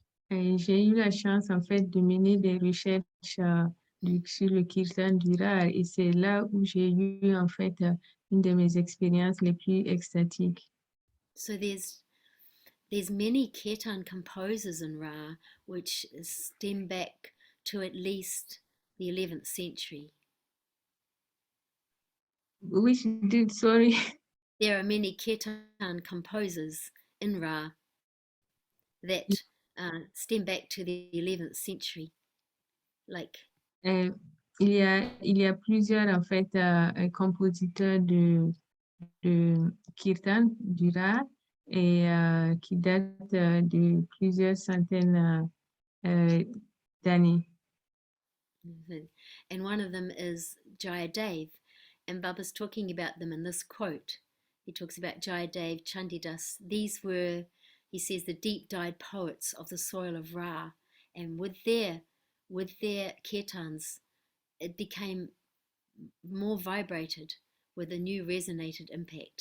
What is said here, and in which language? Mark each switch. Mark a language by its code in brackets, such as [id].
[fr] Et j'ai eu la chance, en fait, de mener des recherches sur le kirtan du Rarhi et c'est là où j'ai eu, en fait, une de mes expériences les plus extatiques. [en] So there's many kirtan composers in Ra which stem back to at least the 11th century. Which did, sorry. There are many kirtan composers in Ra that stem back to the 11th century. Like [fr] Il y a plusieurs, en fait, compositeurs de Kirtan du Rarhi et qui datent de plusieurs centaines d'années. [en] And one of them is Jayadev, and Baba's talking about them in this quote. He talks about Jayadev, Chandidas. These were, he says, the deep-dyed poets of the soil of Ra, and with their kirtans, it became more vibrated with a new resonated impact.